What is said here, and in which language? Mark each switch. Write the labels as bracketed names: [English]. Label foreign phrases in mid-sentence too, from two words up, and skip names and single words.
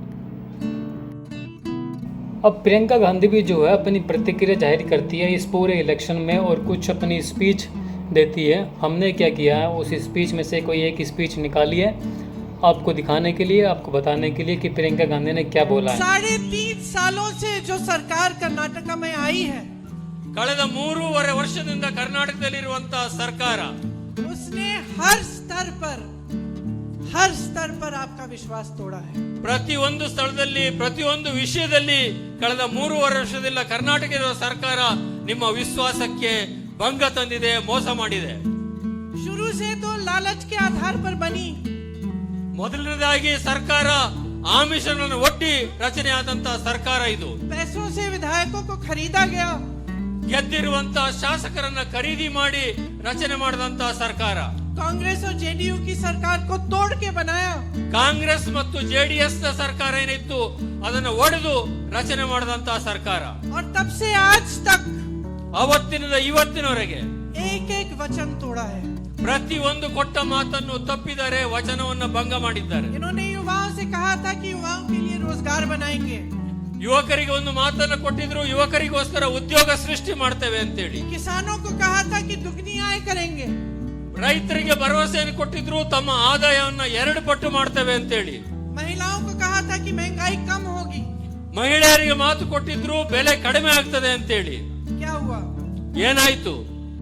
[Hindi] अब प्रियंका गांधी भी जो है अपनी प्रतिक्रिया जाहिर करती है इस पूरे इलेक्शन में, और कुछ अपनी स्पीच देती है। हमने क्या किया है, उस स्पीच में से कोई एक स्पीच निकाली है आपको दिखाने के लिए, आपको बताने के लिए कि प्रियंका गांधी ने क्या बोला है। 3.5 सालों से जो सरकार कर्नाटका में आई है, [Kannada] ಕಳೆದ 3.5 ವರ್ಷದಿಂದ ಕರ್ನಾಟಕದಲ್ಲಿರುವಂತಹ ಸರ್ಕಾರ [Hindi] उसने हर स्तर पर आपका विश्वास तोड़ा है। [Kannada] ಪ್ರತಿಯೊಂದು ಸ್ಥಳದಲ್ಲಿ ಪ್ರತಿಯೊಂದು ವಿಷಯದಲ್ಲಿ ಕಳೆದ 3.5 ವರ್ಷದಿಂದ ಕರ್ನಾಟಕದ ಸರ್ಕಾರ ನಿಮ್ಮ ವಿಶ್ವಾಸಕ್ಕೆ ಭಂಗ ತಂದಿದೆ, ಮೋಸ ಮಾಡಿದೆ। [Hindi] शुरू से तो लालच के आधार पर बनी। [Kannada] ಮೊದಲನೇದಾಗಿ ಸರ್ಕಾರ ಆಮಿಷಗಳನ್ನು ಒಡ್ಡಿ ರಚನೆಯಾದಂತಹ ಸರ್ಕಾರ ಇದು। [Hindi] पैसों से विधायकों को खरीदा गया। [Kannada] ಗೆದ್ದಿರುವಂತಹ ಶಾಸಕರನ್ನ ಖರೀದಿ ಮಾಡಿ ರಚನೆ ಮಾಡಿದಂತಹ ಸರ್ಕಾರ। [Hindi] कांग्रेस और जेडीयू की सरकार को तोड़ के बनाया। [Kannada] ಕಾಂಗ್ರೆಸ್ ಮತ್ತು ಜೆಡಿಎಸ್ ನ ಸರ್ಕಾರ ಏನಿತ್ತು ಅದನ್ನು ಒಡೆದು ರಚನೆ ಮಾಡಿದಂತಹ ಸರ್ಕಾರ। [Hindi] और तब से आज तक [Kannada] ಅವತ್ತಿನಿಂದ ಇವತ್ತಿನವರೆಗೆ [Hindi] एक वचन तोड़ा है। [Kannada] ಪ್ರತಿಯೊಂದು ಕೊಟ್ಟ ಮಾತನ್ನು ತಪ್ಪಿದ್ದಾರೆ, ವಚನವನ್ನು ಭಂಗ ಮಾಡಿದ್ದಾರೆ। [Hindi] इन्होंने युवाओं से कहा था कि युवाओं के लिए रोजगार बनाएंगे। [Kannada] ಯುವಕರಿಗೆ ಒಂದು ಮಾತನ್ನು ಕೊಟ್ಟಿದ್ರು, ಯುವಕರಿಗೋಸ್ಕರ ಉದ್ಯೋಗ ಸೃಷ್ಟಿ ಮಾಡ್ತೇವೆ ಅಂತೇಳಿ। [Hindi] किसानों को कहा था कि दुगनी आय करेंगे। [Kannada] ರೈತರಿಗೆ ಭರವಸೆಯನ್ನು ಕೊಟ್ಟಿದ್ರು, ತಮ್ಮ ಆದಾಯವನ್ನ 2 ಪಟ್ಟು ಮಾಡ್ತೇವೆ ಅಂತೇಳಿ। [Hindi] महिलाओं को कहा था कि महंगाई कम होगी। [Kannada] ಮಹಿಳೆಯರಿಗೆ ಮಾತು ಕೊಟ್ಟಿದ್ರು, ಬೆಲೆ ಕಡಿಮೆ ಆಗ್ತದೆ ಅಂತೇಳಿ। [Hindi] क्या हुआ? [Kannada] ಏನಾಯ್ತು?